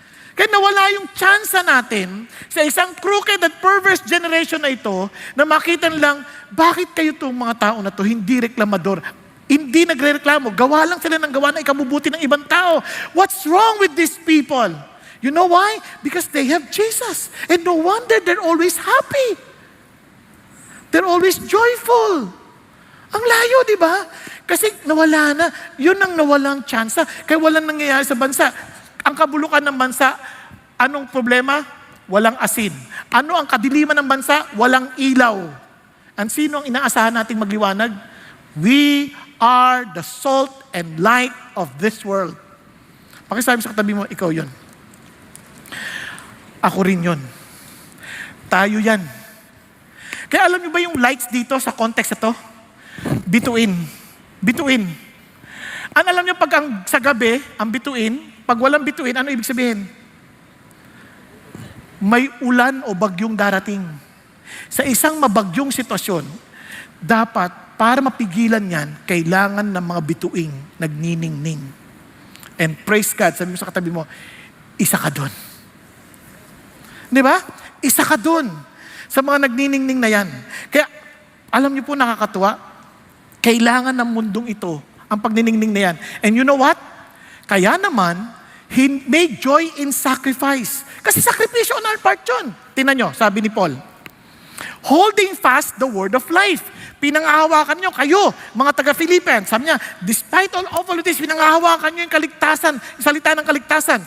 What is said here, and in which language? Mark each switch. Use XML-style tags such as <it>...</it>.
<tl>Kaya nawala yung chance natin sa isang crooked at perverse generation na ito na makita nilang, bakit kayo itong mga tao na to hindi reklamador, hindi nagre-reklamo, gawa lang sila ng gawa na ikabubuti ng ibang tao.</tl> <en>What's wrong with these people? You know why? Because they have Jesus. And no wonder they're always happy. They're always joyful.</en> <tl>Ang layo, di ba? Kasi nawala na. Yun ang nawalang chance. Kaya walang nangyayari sa bansa. Ang kabulukan ng bansa, anong problema? Walang asin. Ano ang kadiliman ng bansa? Walang ilaw. Ang sino ang inaasahan nating magliwanag?</tl> <en>We are the salt and light of this world.</en> <tl>Pakisabi sa katabi mo, ikaw yun. Ako rin yun. Tayo yan. Kaya alam niyo ba yung lights dito sa context ito? Bituin. Bituin. Ano alam niyo pag sa gabi, ang bituin, pag walang bituin, ano ibig sabihin? May ulan o bagyong darating. Sa isang mabagyong sitwasyon, dapat, para mapigilan yan, kailangan ng mga bituing nagniningning.</tl> <en>And praise God,</en> <tl>sabi mo sa katabi mo, isa ka doon. Di ba? Isa ka doon sa mga nagniningning na yan. Kaya, alam niyo po nakakatuwa, kailangan ng mundong ito ang pagniningning na yan.</tl> <en>And you know what?</en> <tl>Kaya naman,</tl> <en>He made joy in sacrifice.</en> <tl>Kasi sakripisyo</tl> <en>on our part</en> <tl>yun. Tingnan nyo, sabi ni Paul,</tl> <en>holding fast the word of life.</en> <tl>Pinangahawakan nyo kayo, mga taga-Philippians. Sabi niya, despite all of this, pinangahawakan nyo yung kaligtasan, yung salita ng kaligtasan.</tl>